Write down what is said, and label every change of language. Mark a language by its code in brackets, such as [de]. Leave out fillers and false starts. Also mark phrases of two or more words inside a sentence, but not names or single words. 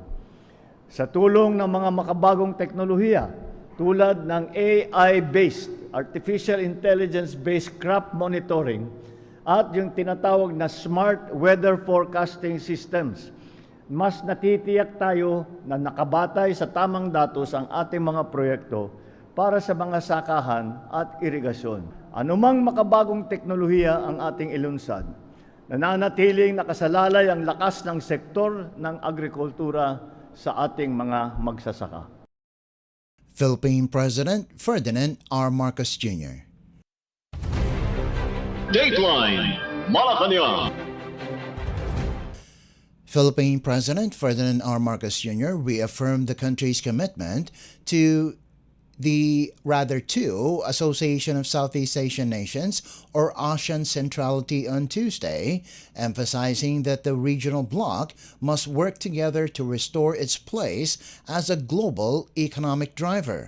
[tl] Sa tulong ng mga makabagong teknolohiya tulad ng [en] AI-based, Artificial Intelligence-based crop monitoring [tl] at yung tinatawag na [en] smart weather forecasting systems, [tl] mas natitiyak tayo na nakabatay sa tamang datos ang ating mga proyekto para sa mga sakahan at irigasyon. Anumang makabagong teknolohiya ang ating ilunsad, nananatiling nakasalalay ang lakas ng sektor ng agrikultura sa ating mga magsasaka. [en] Philippine President Ferdinand R. Marcos Jr. Dateline Malacañang. Philippine President Ferdinand R. Marcos Jr. reaffirmed the country's commitment to Association of Southeast Asian Nations, or ASEAN centrality on Tuesday, emphasizing that the regional bloc must work together to restore its place as a global economic driver.